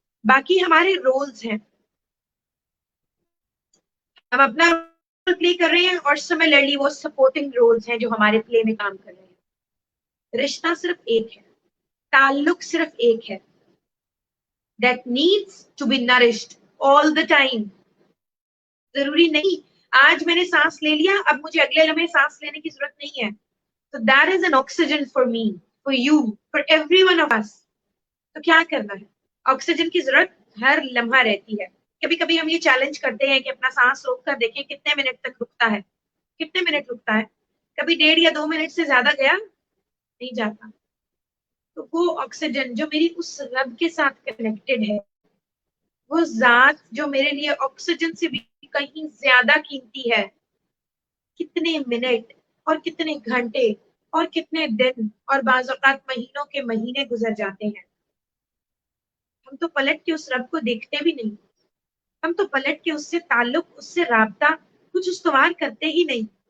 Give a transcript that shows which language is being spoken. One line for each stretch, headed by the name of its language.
Urdu: باقی ہمارے رولز ہیں, ہم اپنا رول پلے کر رہے ہیں اور سملرلی وہ سپورٹنگ رولز ہیں جو ہمارے پلے میں کام کر رہے ہیں. رشتہ صرف ایک ہے, تعلق صرف ایک ہے,
English: that needs to be nourished all the time.
Urdu: ضروری نہیں آج میں نے سانس لے لیا اب مجھے اگلے لمحے سانس لینے کی ضرورت نہیں ہے.
English: So that is an oxygen for me, for you, for every one of us.
Urdu: تو کیا کرنا ہے؟ آکسیجن کی ضرورت ہر لمحہ رہتی ہے. کبھی کبھی ہم یہ چیلنج کرتے ہیں کہ اپنا سانس روک کر دیکھیں کتنے منٹ تک رکتا ہے, کتنے منٹ رکتا ہے. کبھی 1.5 یا 2 منٹ سے زیادہ گیا نہیں جاتا. تو وہ آکسیجن جو میری اس رب کے ساتھ کنیکٹڈ ہے, وہ ذات جو میرے لیے آکسیجن سے بھی کہیں زیادہ قیمتی ہے, کتنے منٹ اور کتنے گھنٹے اور کتنے دن اور بعض اوقات مہینوں کے مہینے گزر جاتے ہیں, ہم تو پلٹ کے اس رب کو دیکھتے بھی نہیں, ہم تو پلٹ کے اس سے تعلق, اس سے رابطہ کچھ استوار کرتے ہی نہیں.